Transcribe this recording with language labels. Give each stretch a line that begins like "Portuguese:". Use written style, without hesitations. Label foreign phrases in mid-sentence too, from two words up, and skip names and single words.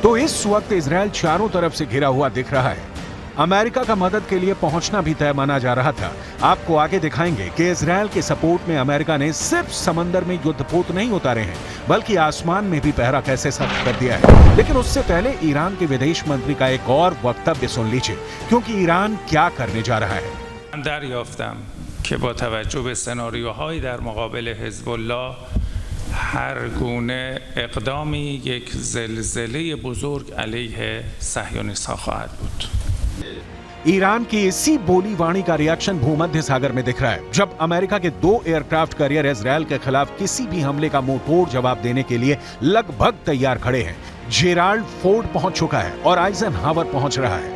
Hindi: तो इस वक्त इजरायल चारों तरफ से घिरा हुआ दिख रहा है। अमेरिका का मदद के लिए पहुंचना भी तय माना जा रहा था। आपको आगे दिखाएंगे कि इजरायल के सपोर्ट में अमेरिका ने सिर्फ समंदर में युद्धपोत नहीं उतारे हैं बल्कि आसमान में भी पहरा कैसे सख्त कर दिया है। लेकिन उससे पहले ईरान के विदेश मंत्री का एक और वक्तव्य सुन लीजिए क्योंकि ईरान क्या करने जा रहा है।
Persian: دریافتم که با توجه به سناریوهای در مقابل حزب الله هر گونه اقدامی یک زلزله بزرگ علیه صهیونیست‌ها خواهد بود.
Hindi: ईरान की इसी बोली वाणी का रिएक्शन भूमध्य सागर में दिख रहा है जब अमेरिका के 2
English: aircraft carrier
Hindi: इजरायल के खिलाफ किसी भी हमले का मुंहतोड़ जवाब देने के लिए लगभग तैयार खड़े हैं। जेराल्ड फोर्ड पहुंच चुका है और आइजनहावर पहुंच रहा है।